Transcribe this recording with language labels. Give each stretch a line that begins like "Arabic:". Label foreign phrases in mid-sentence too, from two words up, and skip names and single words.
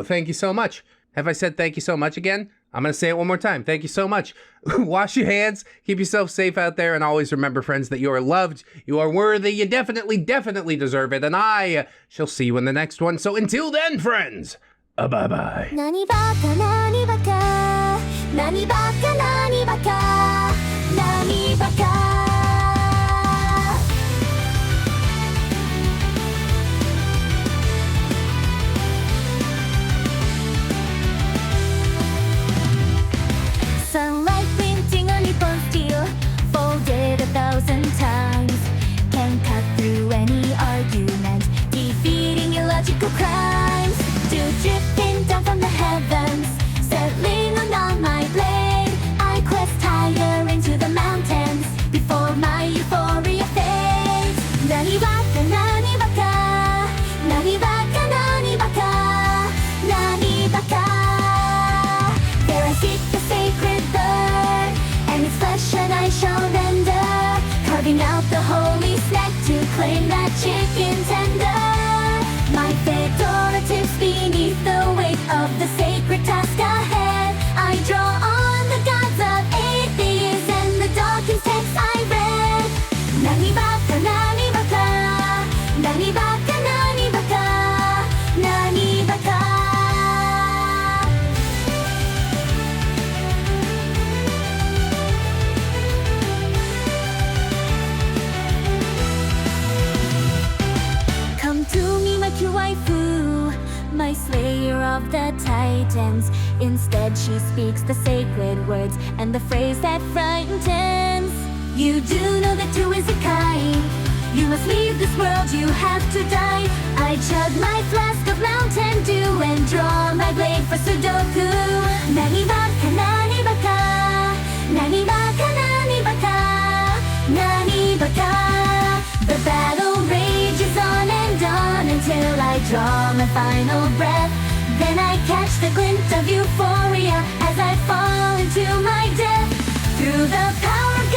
English: Thank you so much. Have I said thank you so much again? I'm going to say it one more time. Thank you so much. Wash your hands. Keep yourself safe out there. And always remember, friends, that you are loved. You are worthy. You definitely, definitely deserve it. And I shall see you in the next one. So until then, friends, bye-bye.
Japanese: Nani baka, nani baka. Nani baka, nani baka. Nani baka.
English: Sunlight glinting on nippon steel, folded 1,000 times. Can cut through any argument, defeating illogical crimes. Dew drifting down from the heavens, settling on my blade. I quest higher into the mountains before my euphoria fades.
Japanese: Nani baka, nani baka. Nani baka, nani baka. Nani baka.
English: There I seek the sacred bird, and its flesh and I shall render, carving out the holy snack to claim that chicken tender. My fedora tips beneath the weight of the sacred task ahead. I draw on the gods of atheists and the Dawkins text I read.
Japanese: Nani baka, nani baka. Nani baka, nani baka. Nani baka.
English: Come to me, my true waifu, my slayer of the titans. Instead she speaks the sacred words and the phrase that frightens. You do know that two is a kind. You must leave this world, you have to die. I chug my flask of Mountain Dew and draw my blade for Sudoku.
Japanese: Nani baka, nani baka. Nani baka, nani baka. Nani baka.
English: The battle rages on and on until I draw my final breath. Then I catch the glint of euphoria as I fall into my death. Through the power